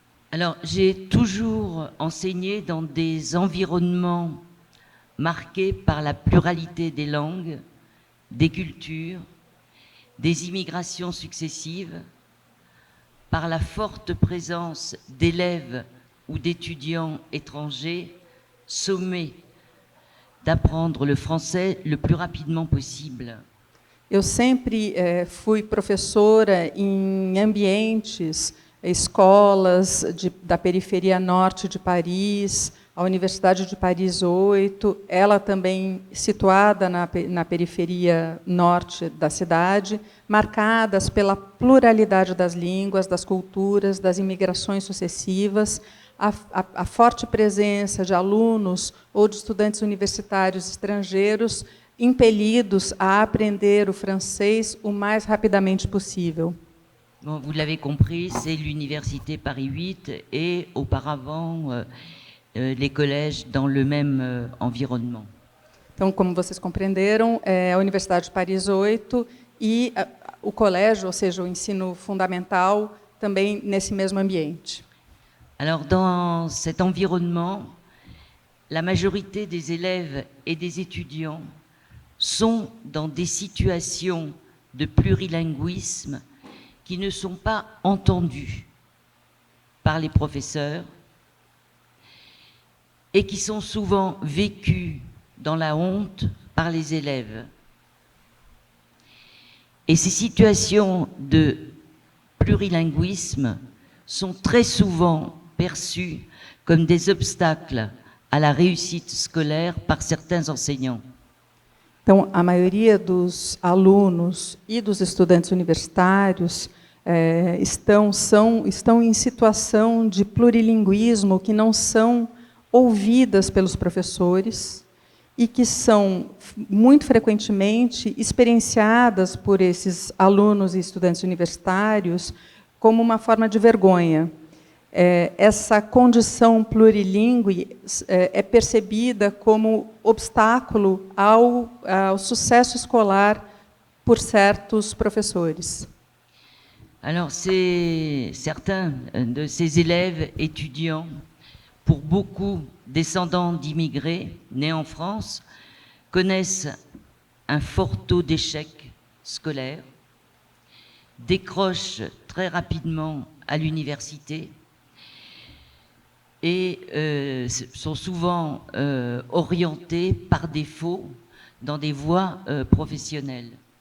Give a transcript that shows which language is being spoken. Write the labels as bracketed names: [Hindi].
[French] Alors, j'ai toujours enseigné dans des environnements marqués par la pluralité des langues, des cultures, des immigrations successives, par la forte présence d'élèves ou d'étudiants étrangers sommés d'apprendre le français le plus rapidement possible. [Portuguese] Eu sempre fui professora em ambientes, escolas da periferia norte de Paris, a Universidade de Paris 8, ela também situada na periferia norte da cidade, marcadas pela pluralidade das línguas, das culturas, das imigrações sucessivas, a forte presença de alunos ou de estudantes universitários estrangeiros impelidos a aprender o francês o mais rapidamente possível. [French] Bon, vous l'avez compris, c'est l'Université Paris 8 et auparavant les collèges dans le même environnement. [Portuguese] Então, como vocês compreenderam, é a Universidade de Paris 8 e o colégio, ou seja, o ensino fundamental, também nesse mesmo ambiente. [French] Alors, dans cet environnement, la majorité des élèves et des étudiants sont dans des situations de plurilinguisme qui ne sont pas entendues par les professeurs et qui sont souvent vécues dans la honte par les élèves. Et ces situations de plurilinguisme sont très souvent perçues comme des obstacles à la réussite scolaire par certains enseignants. [Portuguese] Então, a maioria dos alunos e dos estudantes universitários estão em situação de plurilinguismo que não são ouvidas pelos professores e que são, muito frequentemente, experienciadas por esses alunos e estudantes universitários como uma forma de vergonha. Essa condição plurilingüe é percebida como obstáculo ao sucesso escolar por certos professores. [French] Alors, certains de ces élèves étudiants, pour beaucoup descendants d'immigrés nés en France, connaissent un fort taux d'échec scolaire, décrochent très rapidement à l'université et sont souvent orientés par défaut dans des voies professionnelles.